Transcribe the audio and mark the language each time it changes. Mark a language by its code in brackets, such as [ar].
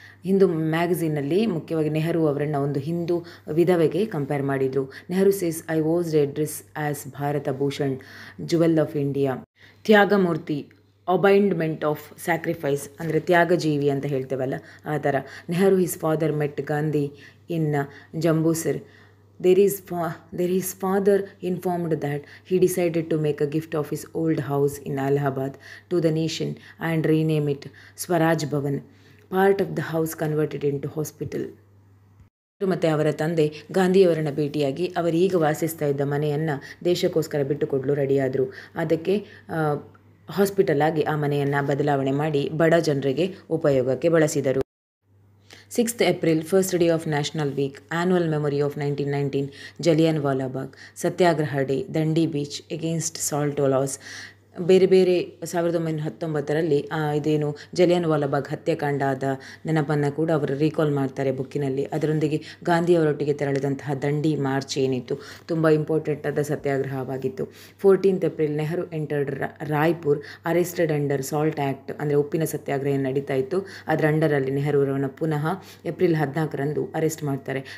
[kn] ಹಿಂದೂ ಮ್ಯಾಗಝೀನಲ್ಲಿ ಮುಖ್ಯವಾಗಿ ನೆಹರು ಅವರನ್ನು ಒಂದು ಹಿಂದೂ ವಿಧವೆಗೆ ಕಂಪೇರ್ ಮಾಡಿದರು. [en] Nehru says I was address as Bharat Bhushan, jewel of India. [kn] ತ್ಯಾಗಮೂರ್ತಿ, [en] embodiment of sacrifice, [kn] ಅಂದರೆ ತ್ಯಾಗಜೀವಿ ಅಂತ ಹೇಳ್ತೇವಲ್ಲ ಆ ಥರ. [en] Nehru his father met Gandhi in Jambusar. His father informed that he decided to make a gift of his old house in Allahabad to the nation and rename it Swaraj Bhavan. Part of the house converted into hospital. [kn] ಮತ್ತು ಅವರ ತಂದೆ ಗಾಂಧಿಯವರನ್ನು ಭೇಟಿಯಾಗಿ ಅವರೀಗ ವಾಸಿಸ್ತಾ ಇದ್ದ ಮನೆಯನ್ನು ದೇಶಕ್ಕೋಸ್ಕರ ಬಿಟ್ಟುಕೊಡಲು ರೆಡಿಯಾದರು. ಅದಕ್ಕೆ ಹಾಸ್ಪಿಟಲ್ ಆಗಿ ಆ ಮನೆಯನ್ನು ಬದಲಾವಣೆ ಮಾಡಿ ಬಡ ಜನರಿಗೆ ಉಪಯೋಗಕ್ಕೆ ಬಳಸಿದರು. [en] 6th April, first day of National Week, annual memory of 1919, Jallianwala Bagh, Satyagraha Day, Dandi Beach, against salt laws. [kn] ಬೇರೆ 1919 ಇದೇನು ಜಲಿಯನ್ವಾಲಾ ಬಾಗ್ ಹತ್ಯಾಕಾಂಡ ಆದ ನೆನಪನ್ನು ಕೂಡ ಅವರು ರೀಕಾಲ್ ಮಾಡ್ತಾರೆ ಬುಕ್ಕಿನಲ್ಲಿ. ಅದರೊಂದಿಗೆ ಗಾಂಧಿಯವರೊಟ್ಟಿಗೆ ತೆರಳಿದಂತಹ ದಂಡಿ ಮಾರ್ಚ್ ಏನಿತ್ತು ತುಂಬ ಇಂಪಾರ್ಟೆಂಟ್ ಆದ ಸತ್ಯಾಗ್ರಹವಾಗಿತ್ತು. [en] 14th April, Nehru entered Raipur, arrested under salt act, [kn] ಅಂದರೆ ಉಪ್ಪಿನ ಸತ್ಯಾಗ್ರಹ ನಡೀತಾ ಇತ್ತು, ಅದರ ಅಂಡರಲ್ಲಿ ನೆಹರೂರನ್ನು ಪುನಃ ಏಪ್ರಿಲ್ 14 ಅರೆಸ್ಟ್ ಮಾಡ್ತಾರೆ.